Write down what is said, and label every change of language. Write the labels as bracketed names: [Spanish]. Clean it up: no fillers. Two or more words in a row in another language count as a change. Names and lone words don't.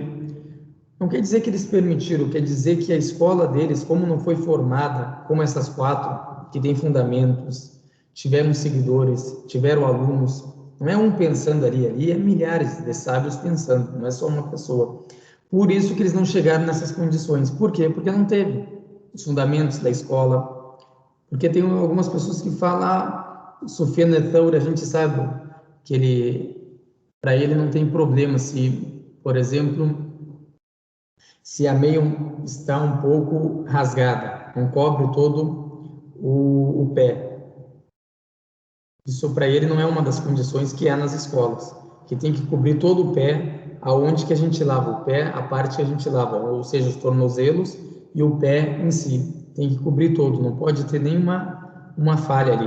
[Portuguese] Não quer dizer que eles permitiram, quer dizer que a escola deles, como não foi formada como essas 4, que tem fundamentos, tiveram seguidores, tiveram alunos, não é um pensando ali é milhares de sábios pensando, não é só uma pessoa. Por isso que eles não chegaram nessas condições. Por quê? Porque não teve. os fundamentos da escola, porque tem algumas pessoas que falam, Sufyan al-Thawri, a gente sabe que para ele não tem problema se, por exemplo, se a meia está um pouco rasgada, não cobre todo o pé. Isso para ele não é uma das condições que há nas escolas, que tem que cobrir todo o pé, aonde que a gente lava o pé, a parte que a gente lava, ou seja, os tornozelos e o pé em si, tem que cobrir todo, não pode ter nenhuma falha ali.